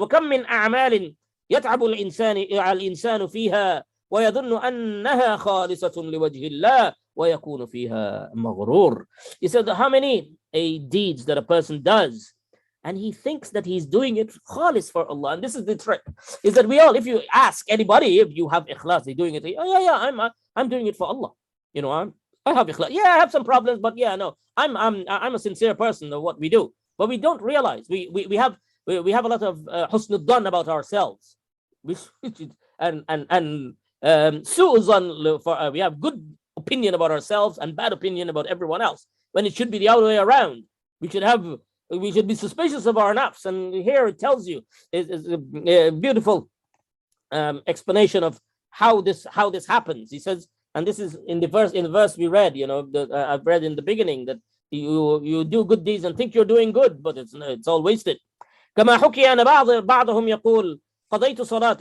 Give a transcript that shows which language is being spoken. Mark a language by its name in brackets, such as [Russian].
[Arabic] وكم من أعمال يتعب الإنسان فيها ويظن أنها خالصة لوجه الله ويكون فيها مغرور. [English] He said, how many deeds that a person does, and he thinks that he's doing it khalis for Allah. And this is the trick, is that if you ask anybody if you have ikhlas, they're doing it. I'm doing it for Allah. I have ikhlas. Yeah, I have some problems, but no, I'm a sincere person of what we do. But we don't realize we have a lot of husn al-dhan about ourselves, and su'uzan, we have good opinion about ourselves and bad opinion about everyone else, when it should be the other way around. We should be suspicious of our nafs. And here it tells you is a beautiful explanation of how this happens. He says, and this is in the verse we read, I've read in the beginning, that you do good deeds and think you're doing good, but it's all wasted. [Arabic] كما حكي أن بعضهم يقول قضيت صلاة.